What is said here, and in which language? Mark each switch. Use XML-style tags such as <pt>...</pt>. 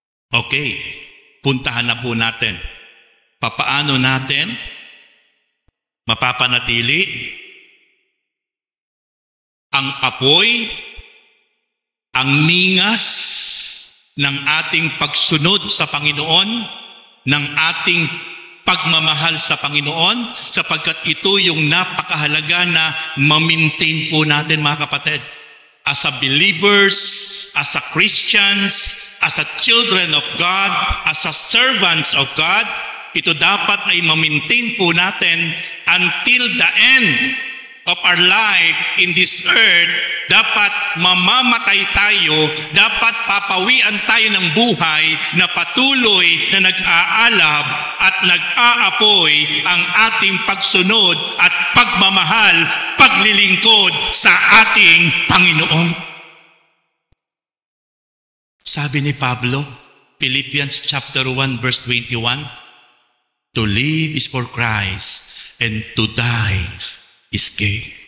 <tl>Okay, puntahan na po natin. Papaano natin mapapanatili ang apoy, ang ningas ng ating pagsunod sa Panginoon, ng ating pagmamahal sa Panginoon, sapagkat ito yung napakahalaga na ma-maintain po natin mga kapatid.</tl> <en>As a believers, as a Christians, as a children of God, as a servants of God,</en> <tl>ito dapat ay ma-maintain po natin</tl> <en>until the end of our life in this earth.</en> <tl>Dapat mamamatay tayo, dapat papawian tayo ng buhay na patuloy na nag-aalab at nag-aapoy ang ating pagsunod at pagmamahal, paglilingkod sa ating Panginoon. Sabi ni Pablo,</tl> <en>Philippians chapter 1 verse 21, to live is for Christ, and to die is gain.</en>